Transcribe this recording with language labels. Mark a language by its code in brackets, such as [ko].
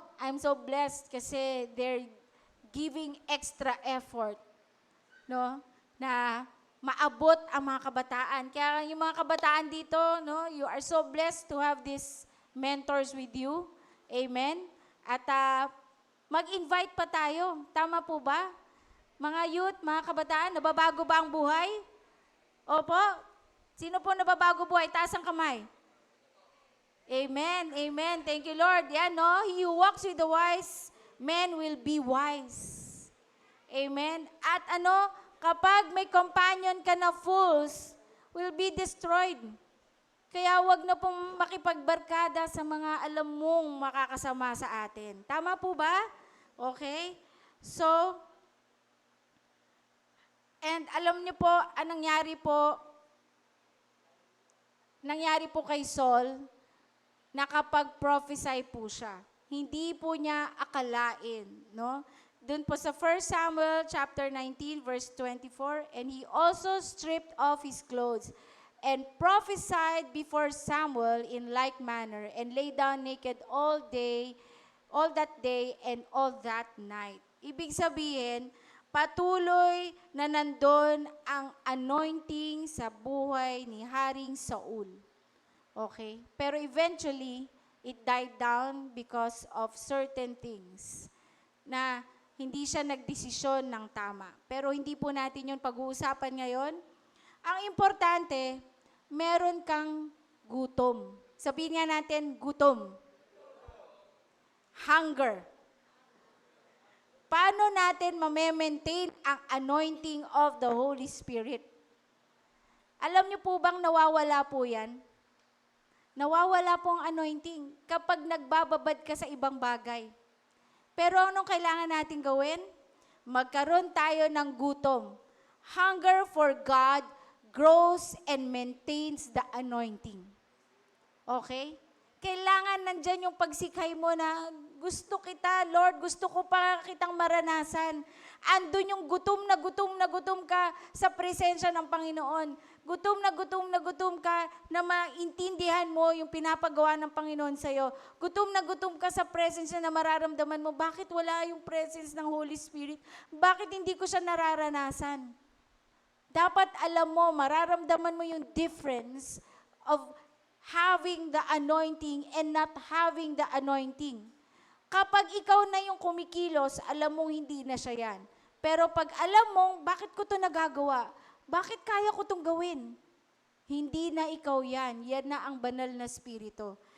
[en] I'm so blessed kasi they're giving extra effort, no? [tl] Na maabot ang mga kabataan. Kaya yung mga kabataan dito, [en] no, you are so blessed to have these mentors with you. Amen? [tl] At mag-invite pa tayo. Tama po ba? Mga youth, mga kabataan, nababago ba ang buhay? Opo. Sino po nababago buhay? Taas ang kamay. Amen. Amen. [en] Thank you, Lord. [tl] Yan, no? [en] He who walks with the wise men will be wise. [tl] Amen. At ano, kapag may companion ka na fools, [en] will be destroyed. [tl] Kaya wag na pong makipagbarkada sa mga alam mong makakasama sa atin. Tama po ba? Okay? So, and alam niyo po, anong nangyari po kay Saul, nakapag-prophesy po siya. Hindi po niya akalain, no? Doon po sa [en] 1 Samuel chapter 19 verse 24, and he also stripped off his clothes and prophesied before Samuel in like manner, and lay down naked all that day and all that night. [tl] Ibig sabihin, patuloy na nandun ang anointing sa buhay ni Haring Saul. [en] Okay? Pero eventually, it died down because of certain things [tl] na hindi siya nagdesisyon ng tama. Pero hindi po natin yun pag-uusapan ngayon. Ang importante, meron kang gutom. Sabihin nga natin, gutom. Hunger. Paano natin ma-maintain ang [en] anointing of the Holy Spirit? [tl] Alam niyo po bang nawawala po yan? Nawawala po ang anointing kapag nagbababad ka sa ibang bagay. Pero anong kailangan natin gawin? Magkaroon tayo ng gutom. [en] Hunger for God grows and maintains the anointing. [tl] Okay? Kailangan nandyan yung pagsikay mo na gusto kita, Lord, gusto ko pa kitang maranasan. Andun yung gutom na gutom ka sa presensya ng Panginoon. Gutom na gutom ka na maintindihan mo yung pinapagawa ng Panginoon sa'yo. Gutom ka sa presensya na mararamdaman mo, bakit wala yung presence ng Holy Spirit? Bakit hindi ko siya nararanasan? Dapat alam mo, mararamdaman mo yung [en] difference of having the anointing and not having the anointing. [tl] Kapag ikaw na yung kumikilos, alam mong hindi na siya yan. Pero pag alam mong, bakit ko to nagagawa? Bakit kaya ko itong gawin? Hindi na ikaw yan. Yan na ang banal na spirito.